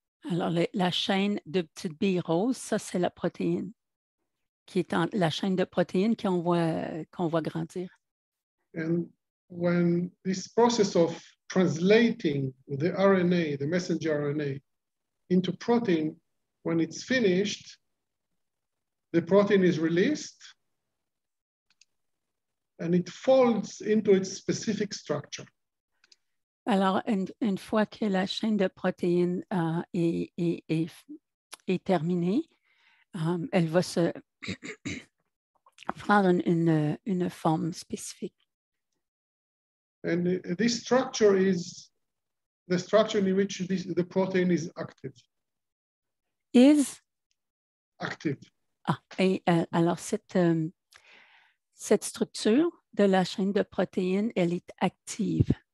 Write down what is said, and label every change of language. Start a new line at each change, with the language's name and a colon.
French: Alors, la chaîne de petites billes roses, ça, c'est la protéine, qui est la chaîne de protéines qu'on voit grandir.
English: And when this process of translating the RNA, the messenger RNA, into protein, when it's finished, the protein is released and it folds into its specific structure.
French: Alors, une fois que la chaîne de protéines est terminée, elle va se prendre une forme spécifique.
English: And this structure is the structure in which the protein is active. Is? Active.
French: Ah, et alors, cette structure de la chaîne de protéines, elle est active.